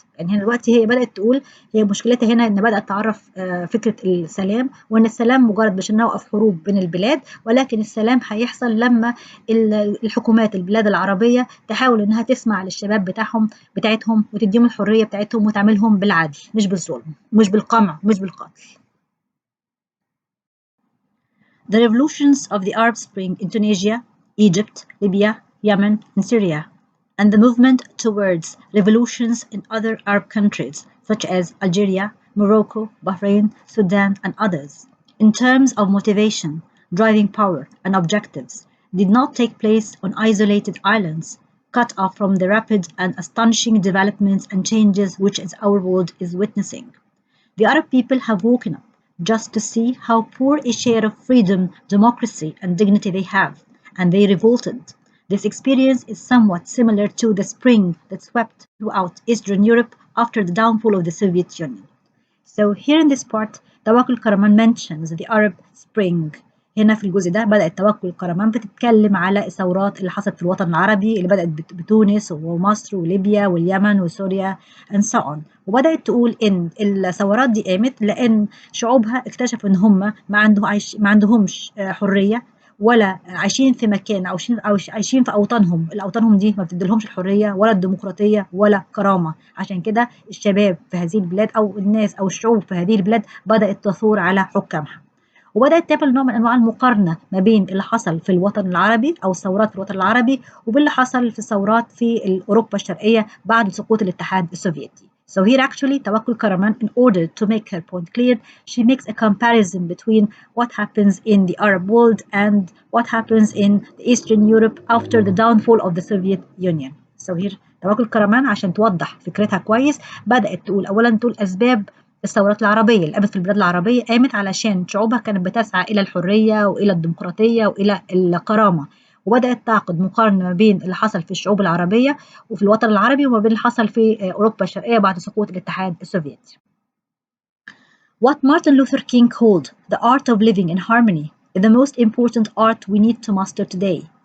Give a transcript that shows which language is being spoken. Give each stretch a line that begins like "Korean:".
Arabic: يعني هنا دلوقتي هي بدأت تقول، هي مشكلتها هنا إن بدأت تعرف فكرة السلام، وإن السلام مجرد مش إن نوقف حروب بين البلاد، ولكن السلام هيحصل لما الحكومات البلاد العربية تحاول إنها تسمع للشباب بتاعتهم وتديهم الحرية بتاعتهم وتعملهم بالعدل مش بالظلم مش بالقمع مش بالقتل.
English: The revolutions of the Arab Spring in Tunisia, Egypt, Libya, Yemen, and Syria, and the movement towards revolutions in other Arab countries such as Algeria, Morocco, Bahrain, Sudan, and others, in terms of motivation, driving power, and objectives, did not take place on isolated islands, cut off from the rapid and astonishing developments and changes which our world is witnessing. The Arab people have woken up just to see how poor a share of freedom, democracy, and dignity they have, and they revolted. This experience is somewhat similar to the spring that swept throughout Eastern Europe after the downfall of the Soviet Union. So here in this part, توكل كرمان mentions the Arab Spring.
Arabic: هنا في الجزء ده بدأت توكل كرمان بتتكلم على الثورات اللي حصلت في الوطن العربي اللي بدأت بتونس ومصر وليبيا واليمن وسوريا
English: and so on.
Arabic: وبدأت تقول إن الثورات دي قامت لأن شعوبها اكتشفوا إن هم ما عندهمش حرية، ولا عايشين في مكان أو عايشين في أوطانهم، الأوطانهم دي ما بتديلهمش الحرية ولا الديمقراطية ولا كرامة. عشان كده الشباب في هذه البلاد أو الناس أو الشعوب في هذه البلاد بدأت تثور على حكامها، وبدأت تعمل نوع من أنواع المقارنة ما بين اللي حصل في الوطن العربي أو الثورات في الوطن العربي وباللي حصل في الثورات في أوروبا الشرقية بعد سقوط الاتحاد السوفيتي.
English: So here actually توكل كرمان, in order to make her point clear, she makes a comparison between what happens in the Arab world and what happens in Eastern Europe after the downfall of the Soviet Union. So here
Arabic: توكل كرمان عشان توضح فكرتها كويس بدأت تقول أولا تقول أسباب الثورات العربية اللي قامت في البلاد العربية، قامت علشان شعوبها كانت بتسعى إلى الحرية وإلى الديمقراطية وإلى الكرامة، وبدأت تعقد مقارنة ما بين اللي حصل في الشعوب العربية وفي الوطن العربي وما بين اللي حصل في أوروبا الشرقية بعد سقوط الاتحاد السوفيتي.
English: What Martin Luther King called the art of living in harmony is the most important art we need to master today.